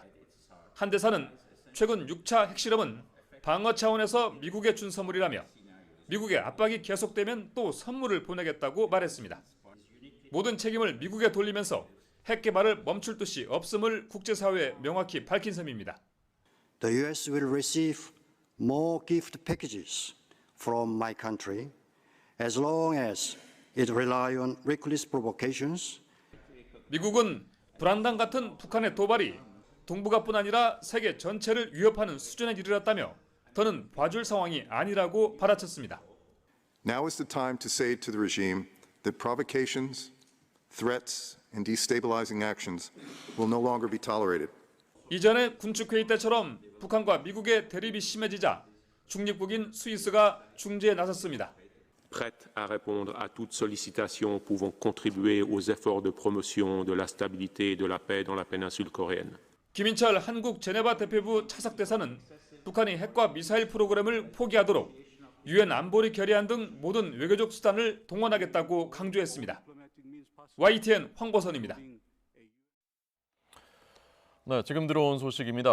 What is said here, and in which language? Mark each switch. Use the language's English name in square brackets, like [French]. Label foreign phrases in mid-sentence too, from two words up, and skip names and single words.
[Korean] 한 대사는 최근 6차 핵실험은 방어 차원에서 미국에 준 선물이라며 미국의 압박이 계속되면 또 선물을 보내겠다고 말했습니다. 모든 책임을 미국에 돌리면서 핵 개발을 멈출 뜻이 없음을 국제사회에 명확히 밝힌 셈입니다. [English] The U.S. will receive more gift packages from my country as long as it rely on reckless provocations. [Korean] 미국은 불안당 같은 북한의 도발이 동북아뿐 아니라 세계 전체를 위협하는 수준에 이르렀다며 더는 봐줄 상황이 아니라고 받아쳤습니다. [English] Now is the time to say to the regime that provocations, threats, and destabilizing actions will no longer be tolerated. [Korean] 이전의 군축회의 때처럼 북한과 미국의 대립이 심해지자 중립국인 스위스가 중재에 나섰습니다. [French] Prête à répondre à toute sollicitation pouvant contribuer aux efforts de promotion de la stabilité et de la paix dans la péninsule coréenne. [Korean] 김인철 한국 제네바 대표부 차석 대사는 북한이 핵과 미사일 프로그램을 포기하도록 유엔 안보리 결의안 등 모든 외교적 수단을 동원하겠다고 강조했습니다. YTN 황보선입니다. 네, 지금 들어온 소식입니다.